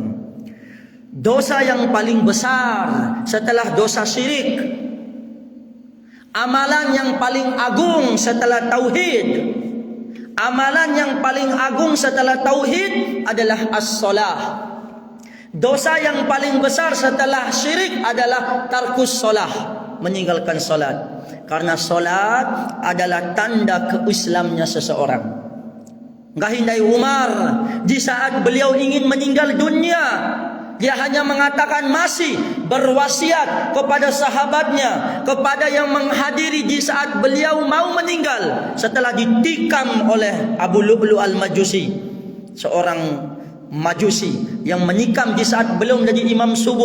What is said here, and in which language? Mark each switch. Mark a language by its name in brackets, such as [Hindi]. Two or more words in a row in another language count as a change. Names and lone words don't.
[Indonesian] Dosa yang paling besar setelah dosa syirik, amalan yang paling agung setelah tauhid, amalan yang paling agung setelah tauhid adalah as-salah. Dosa yang paling besar setelah syirik adalah [Arabic] tarkus solah, [Indonesian] meninggalkan solat. Karena solat adalah tanda keislamnya seseorang. Gahindai Umar, di saat beliau ingin meninggal dunia, dia hanya mengatakan masih berwasiat kepada sahabatnya, kepada yang menghadiri di saat beliau mau meninggal, setelah ditikam oleh Abu Lu'lu' al-Majusi, seorang Majusi yang menikam di saat belum jadi imam subuh.